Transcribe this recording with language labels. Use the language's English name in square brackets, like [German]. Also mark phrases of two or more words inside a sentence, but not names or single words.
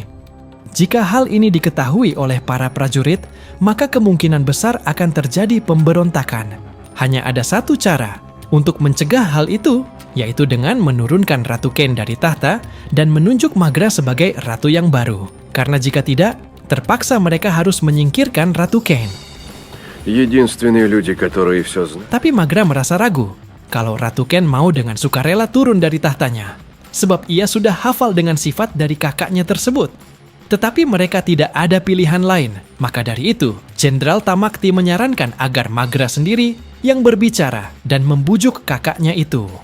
[Indonesian] Jika hal ini diketahui oleh para prajurit, maka kemungkinan besar akan terjadi pemberontakan. Hanya ada satu cara untuk mencegah hal itu, yaitu dengan menurunkan Ratu Ken dari tahta dan menunjuk Maghra sebagai ratu yang baru. Karena jika tidak, terpaksa mereka harus menyingkirkan Ratu Ken. [Russian] Единственные люди, которые все знают. [Indonesian] Tapi Maghra merasa ragu kalau Ratu Ken mau dengan sukarela turun dari tahtanya, sebab ia sudah hafal dengan sifat dari kakaknya tersebut. Tetapi mereka tidak ada pilihan lain. Maka dari itu, Jenderal Tamakti menyarankan agar Maghra sendiri yang berbicara dan membujuk kakaknya itu.